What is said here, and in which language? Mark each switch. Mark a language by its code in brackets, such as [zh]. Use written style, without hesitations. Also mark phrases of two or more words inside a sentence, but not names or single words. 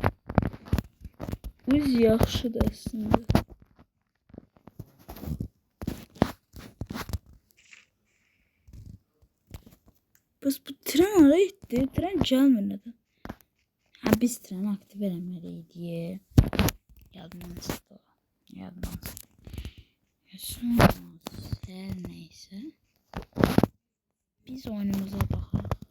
[az] Biz yaxşıdır əslində. Bəs bu tren hara getdi? Tren gəlmir nədən? Biz treni aktiv eləməliydik. Yadımdan çıktı. Yadımdan çıktı. Yaşamaz. [tr] Her neyse. Biz oyunumuza bakalım.